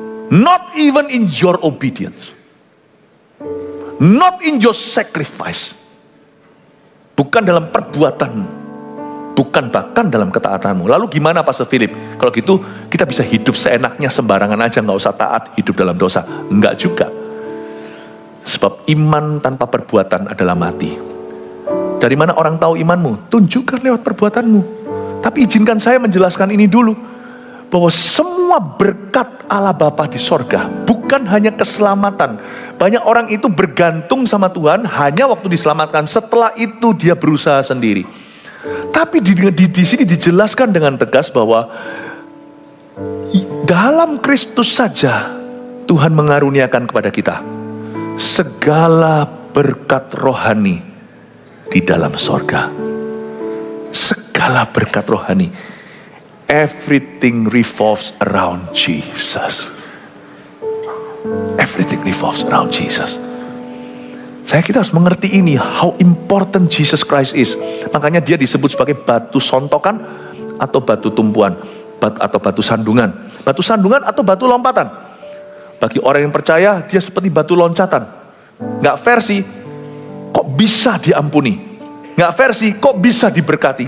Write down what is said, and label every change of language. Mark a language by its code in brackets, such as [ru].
[en] Not even in your obedience. Not in your sacrifice. [id] Bukan dalam perbuatanmu. Bukan bahkan dalam ketaatanmu. Lalu gimana Pastor Philip? Kalau gitu kita bisa hidup seenaknya sembarangan aja, gak usah taat, hidup dalam dosa. Enggak juga. Sebab iman tanpa perbuatan adalah mati. Dari mana orang tahu imanmu? Tunjukkan lewat perbuatanmu. Tapi izinkan saya menjelaskan ini dulu. Bahwa semua berkat Allah Bapa di sorga bukan hanya keselamatan. Banyak orang itu bergantung sama Tuhan hanya waktu diselamatkan. Setelah itu dia berusaha sendiri. Tapi di sini dijelaskan dengan tegas bahwa dalam Kristus saja Tuhan mengaruniakan kepada kita segala berkat rohani di dalam sorga. Segala berkat rohani. [en] Everything revolves around Jesus. Everything revolves around Jesus. [id] Kita harus mengerti ini, [en] how important Jesus Christ is. [id] Makanya dia disebut sebagai batu sontokan atau batu tumpuan, atau batu sandungan. Batu sandungan atau batu lompatan. Bagi orang yang percaya, dia seperti batu loncatan. Gak fair sih, kok bisa diampuni? Gak fair sih, kok bisa diberkati?